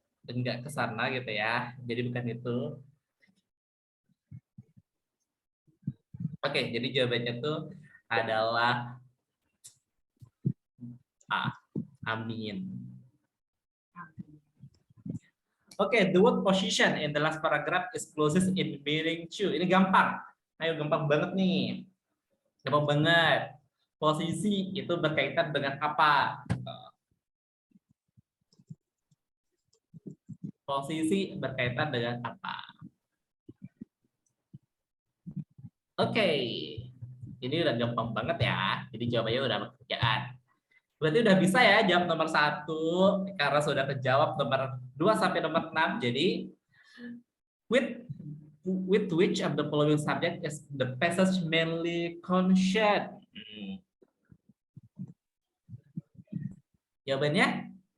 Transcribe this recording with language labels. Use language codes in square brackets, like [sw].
[id] Enggak ke sana gitu ya. Jadi bukan itu. Oke, jadi jawabannya itu adalah A. Amin. [en] Oke, the word position in the last paragraph is closest in meaning to. [id] Ini gampang. Ayo, gampang banget nih. Gampang banget. Posisi itu berkaitan dengan apa? Posisi berkaitan dengan apa? Oke, ini udah gampang banget ya. Jadi jawabannya udah pekerjaan. Berarti udah bisa ya jawab nomor 1 karena sudah terjawab nomor 2 sampai nomor 6. Jadi [en] with which of the following subject is the passage mainly concerned? [id] Jawabannya?